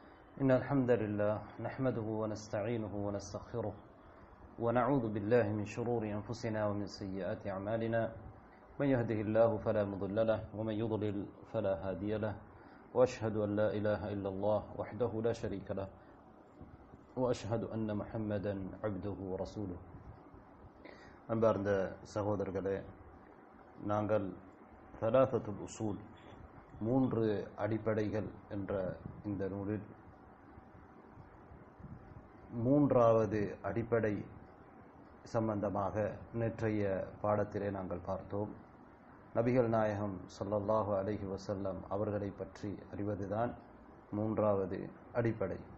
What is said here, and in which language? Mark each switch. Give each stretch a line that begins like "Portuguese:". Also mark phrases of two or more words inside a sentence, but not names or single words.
Arabic: إن الحمد لله نحمده ونستعينه ونستغفره ونعوذ بالله من شرور أنفسنا ومن سيئات أعمالنا من يهده الله فلا مضل له ومن يضلل فلا هادي له وأشهد أن لا إله إلا الله وحده لا شريك له وأشهد أن محمدا عبده ورسوله
Tamil: அன்பார்ந்த சகோதரர்களே, நாங்கள்
Arabic: ثلاثة الأصول
Tamil: மூன்று அடிப்படைகள் என்ற இந்த நூலில் மூன்றாவது அடிப்படை சம்பந்தமாக நேற்றைய பாடத்திலே நாங்கள் பார்த்தோம். நபிகள் நாயகம்
Arabic: صلى الله عليه وسلم
Tamil: அவர்களை பற்றி அறிவதுதான் மூன்றாவது அடிப்படை.